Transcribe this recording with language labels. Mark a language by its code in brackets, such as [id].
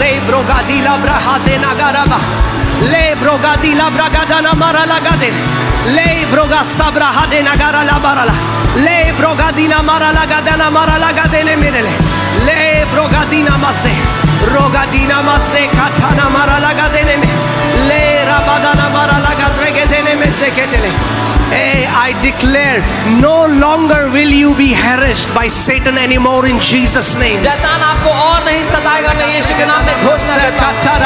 [en] Brogadila brahate nagaraba le brogadila bragadana maralagade le broga sabrahade nagara la barala le brogadina maralagadana maralagade ne mirele le brogadina mase rogadina mase katana maralagade ne le rabadana maralagadrege ne mezeketele. Hey, I declare, no longer will you be harassed by Satan anymore in Jesus' name. [hi] शैतान आपको और नहीं सताएगा, मैं यीशु के नाम में घोषणा करता हूं।